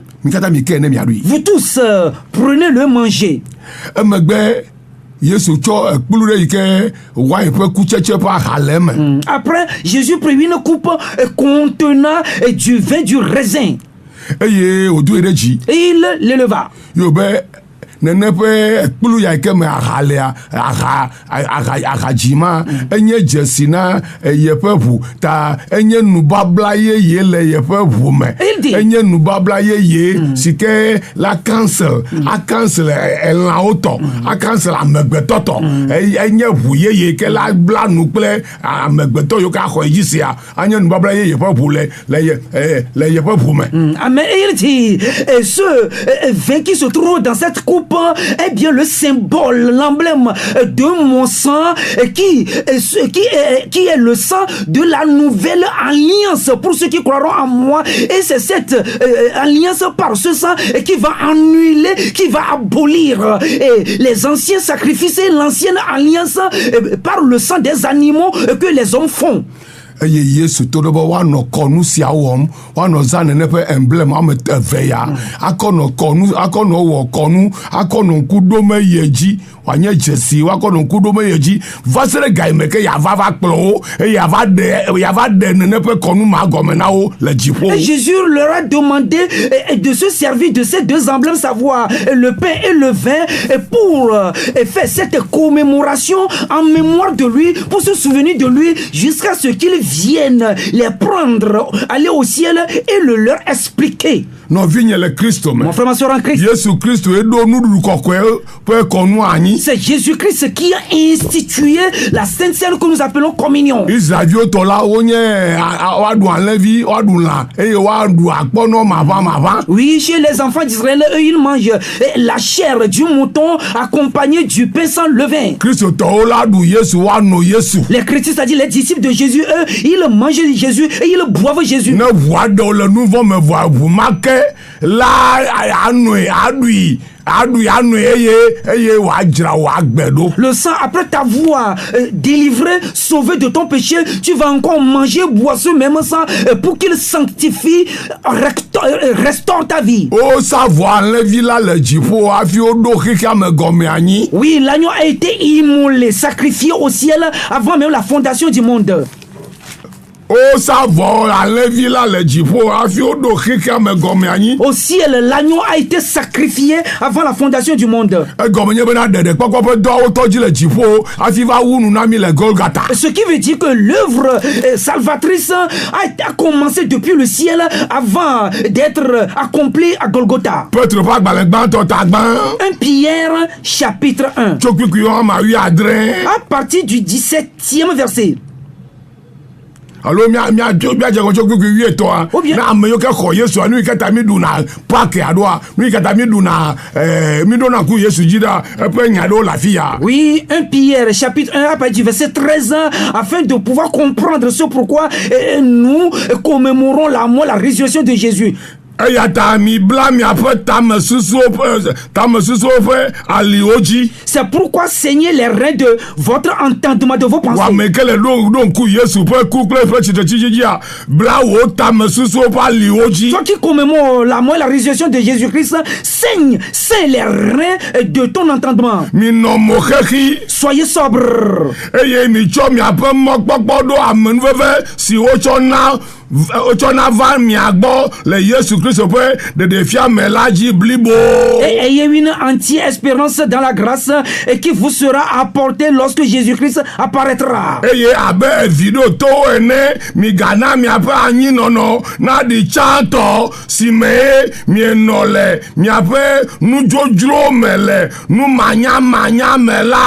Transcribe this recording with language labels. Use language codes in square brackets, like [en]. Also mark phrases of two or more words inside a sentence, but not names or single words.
[fr] Vous tous prenez-le, mangez. Après, Jésus prit une coupe contenant du vin du raisin. Et il l'éleva. [ee] Nene ƒe kplu ya ke me ahalea ahadzima enye dzesi na yeƒe ʋu ta enye nubabla yeye le yeƒe ʋu me enye nubabla yeye si ke la cancel a cancel elãwo tɔ a cancel amegbetɔ tɔ enye ʋu yeye ke la bla nu kple amegbetɔ yiwo ke axɔ edzi sia anye nubabla yeye ƒe ʋu le yeƒe ʋu me. Amen. [fr] Et il dit ce vin qui se trouve dans cette coupe est bien le symbole, l'emblème de mon sang qui est le sang de la nouvelle alliance pour ceux qui croiront en moi. Et c'est cette alliance par ce sang qui va annuler, qui va abolir les anciens sacrifices et l'ancienne alliance par le sang des animaux que les hommes font. [ee] Eye Yesu to ɖe be woanɔ kɔnu sia wɔm woanɔ zã nene ƒe emblem ame eve ya akɔnɔ wɔ kɔnu akɔnɔ ŋku ɖome ye dzi wòanye dzesi woakɔnɔ ŋku ɖome ye dzi va se ɖe ga yi me ke yava kplɔ wo eye yava ɖe nene ƒe kɔnu ma gɔme na wo le dziƒo. [fr] Jésus leur a demandé de se servir de ces deux emblèmes, savoir le pain et le vin, pour faire cette commémoration en mémoire de lui, pour se souvenir de lui jusqu'à ce qu'il vienne les prendre, aller au ciel et le leur expliquer. [ee] nɔvi nye le Kristo me. [fr] Mon frère, ma soeur en Christ, [ee] Yesu Kristo eɖo nuɖuɖu kɔkɔe ƒe kɔnu anyi. [fr] c'est Jésus-Christ qui a institué la Sainte Seine que nous appelons communion. [ee] Israeliviwo tɔ la wonye woaɖu alẽvi, woaɖu lã eye woaɖu akpɔnɔ maʋamaʋã. [fr] Oui, chez les enfants d'Israël, eux, ils mangent la chair du mouton accompagnée du pain sans levain. [ee] Kristotɔwo la ɖu Yesu woanɔ Yesu. [fr] Les chrétiens, c'est-à-dire les disciples de Jésus, eux, ils mangent Jésus et ils boivent Jésus. [ee] Ne ʋu aɖewo le nu vɔ me vɔa ʋu ma ke la anɔe aɖui eye wòadzra wò agbe ɖo. [fr] Le sang, après t'avoir délivré, sauvé de ton péché, tu vas encore manger, boire ce même sang pour qu'il sanctifie, restaure ta vie. [ee] Wosa vɔ alẽvi la le dziƒo hafi woɖo xexea me gɔme anyi. [fr] Oui, l'agneau a été immolé, sacrifié au ciel avant même la fondation du monde. [ee] Wosa vɔ alẽvi la le dziƒo hafi woɖo xexea me gɔme anyi. [fr] Au ciel, l'agneau a été sacrifié avant la fondation du monde. [ee] Egɔme nye bena ɖeɖekpɔkpɔ ƒe dɔwo tɔdzi le dziƒo hafi va wu nu na mi le Golgata. [fr] Ce qui veut dire que l'œuvre salvatrice a commencé depuis le ciel avant d'être accomplie à Golgotha. [ee] Petro ƒe agbalẽ gbãtɔ ta gbã. [fr] 1 Pierre chapitre 1. [ee] Tso kpikpui wɔme wuiadre. [fr] À partir du 17e verset. [ee] Alo miadze ŋgɔ tso kpikpui wuietɔa. [fr] Ou bien- [ee] Na ame yiwo ke xɔ Yesua nu yi ke ta mi ɖuna paki aɖoa nu yi ke ta mi ɖuna mi ɖona ku Yesu dzi ɖa eƒe nya ɖewo le afi ya. [fr] Oui, 1 Pierre chapitre 1 à partir du verset 13 afin de pouvoir comprendre ce pourquoi nous commémorons la mort, la résurrection de Jésus. [ee] Eya ta mi bla miaƒe tamesusuwo ƒe aliwo dzi. [fr] C'est pourquoi saignez les reins de votre entendement, de vos pensées. [ee] Wɔame ke le ɖo ŋku Yesu ƒe ku kple eƒe tsitretsitsi dzia bla wò tamesusuwo ƒe aliwo dzi. [fr] Toi qui commémore la mort et la résurrection de Jésus-Christ, saigne les reins de ton entendement. [ee] Minɔ mo xexi [fr] Soyez sobre. [ee] eye mitsɔ miaƒe mɔkpɔkpɔ ɖo amenuveve si wotsɔna va mia gbɔ le Yesu Kristo ƒe ɖeɖefia me la dzi blibo. [fr] Et ayez une entière espérance dans la grâce et qui vous sera apportée lorsque Jésus-Christ apparaîtra. [ee] Eye abe evi ɖo towo ene migana miaƒe anyinɔnɔ naɖi tsãtɔ si me mienɔ le miaƒe nudzodzro me le numanyamanya me la